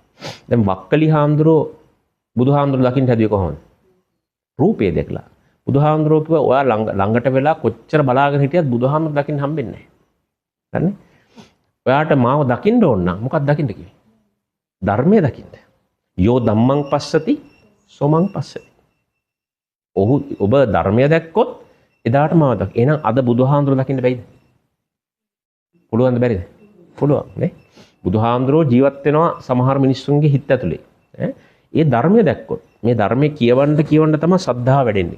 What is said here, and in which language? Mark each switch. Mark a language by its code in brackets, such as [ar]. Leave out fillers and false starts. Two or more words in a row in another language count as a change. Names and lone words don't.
[si] දැන් වක්කලි හාමුදුරෝ බුදුහාමුදුරුවෝ දකින්න හැදුවේ කොහොමද? රූපේ දැකලා. බුදුහාමුදුරුවෝ කිව්වා ඔයා ළඟට වෙලා කොච්චර බලාගෙන හිටියත් බුදුහාමුදුරුවෝ දකින්න හම්බෙන්නේ නැහැ. හරිනේ? ඔයාට මාව දකින්න ඕන නම් මොකක්ද දකින්න කිව්වේ? ධර්මය දකින්න. [pi] යෝ ධම්මං පස්සති සෝමං පස්සති. [si] ඔබ ධර්මය දැක්කොත් එදාට මාව දකින්න. එහෙනම් අද බුදුහාමුදුරුවෝ දකින්න බැයිද? පුළුවන්ද බැරිද? පුළුවන් නේ? බුදුහාමුදුරුවෝ ජීවත් වෙනවා සමහර මිනිස්සුන්ගේ හිත ඇතුලේ. ඒ ධර්මය දැක්කොත් මේ ධර්මයේ කියවන්න තමයි සද්ධාව වැඩෙන්නේ.